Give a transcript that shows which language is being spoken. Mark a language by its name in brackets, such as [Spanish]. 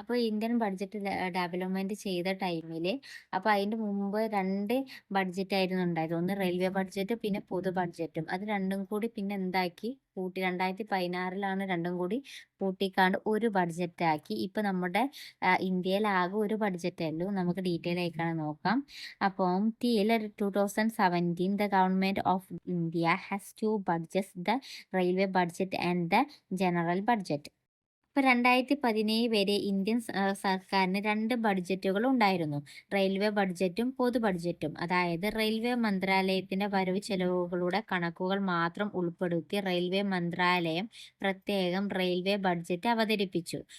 [Malayalam] Indian budget development ചെയ്ത ടൈമിൽ അതിന്റെ മുമ്പ് 2 ബഡ്ജറ്റ് ആയിരുന്നു ഉണ്ടായത്. ഒന്ന് റെയിൽവേ ബഡ്ജറ്റ് പിന്നെ പൊതു ബഡ്ജറ്റും. അത് രണ്ടും കൂടി പിന്നെ എന്താക്കി കൂട്ടി 2016 രണ്ടും കൂടി കൂട്ടിക്കാണ്ട് ഒരു ബഡ്ജറ്റ് ആക്കി. നമ്മുടെ ഇന്ത്യയിൽ ആകെ ഒരു ബഡ്ജറ്റേ ഉള്ളൂ. നമുക്ക് ഡീറ്റെയിൽ ആയിക്കാണ് നോക്കാം. [English] till 2017 the government of India has two budgets, the railway budget and the general budget. [Malayalam] 2017 വരെ ഇന്ത്യൻ സർക്കാരിന് 2 ബഡ്ജറ്റുകൾ ഉണ്ടായിരുന്നു. റെയിൽവേ ബഡ്ജറ്റും പൊതു ബഡ്ജറ്റും. അതായത് റെയിൽവേ മന്ത്രാലയത്തിന്റെ വരവ് ചെലവുകളുടെ കണക്കുകൾ മാത്രം ഉൾപ്പെടുത്തി റെയിൽവേ മന്ത്രാലയം പ്രത്യേകം റെയിൽവേ ബഡ്ജറ്റ് അവതരിപ്പിച്ചു.